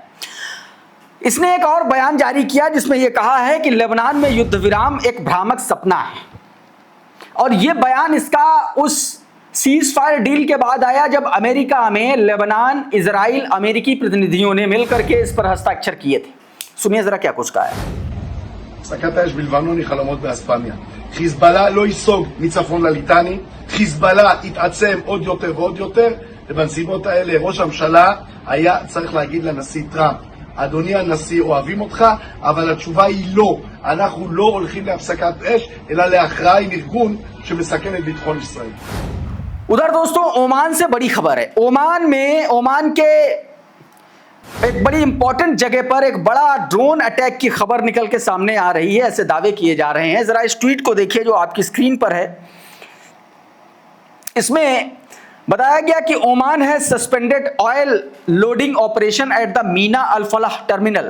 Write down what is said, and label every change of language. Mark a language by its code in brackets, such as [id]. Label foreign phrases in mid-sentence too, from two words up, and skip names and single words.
[hi] इसने एक और बयान जारी किया जिसमें यह कहा है कि लेबनान में युद्ध विराम एक भ्रामक सपना है, और यह बयान इसका उस [en] cease fire deal [hi] के बाद आया जब अमेरिका में लेबनान, इजराइल, अमेरिकी प्रतिनिधियों ने मिलकर के इस पर हस्ताक्षर किए थे। सुनिए जरा क्या कुछ कहा है। [he] הפסקת האש בלבנון היא חלומות באספמיה. חיזבאללה לא ייסוג מצפון לליטני, חיזבאללה יתעצם עוד יותר ועוד יותר, ובנסיבות האלה ראש הממשלה היה צריך להגיד לנשיא טראמפ, אדוני הנשיא, אוהבים אותך, אבל התשובה היא לא. אנחנו לא הולכים להפסקת אש, אלא להכרעה עם ארגון שמסכן את ביטחון ישראל. [hi] उधर दोस्तों ओमान से बड़ी खबर है। ओमान के एक बड़ी इंपॉर्टेंट जगह पर एक बड़ा [en] drone attack [hi] की खबर निकल के सामने आ रही है, ऐसे दावे किए जा रहे हैं। जरा इस ट्वीट को देखिए जो आपकी स्क्रीन पर है। इसमें बताया गया कि [en] Oman has suspended oil loading operation at the Mina Al Fahal terminal.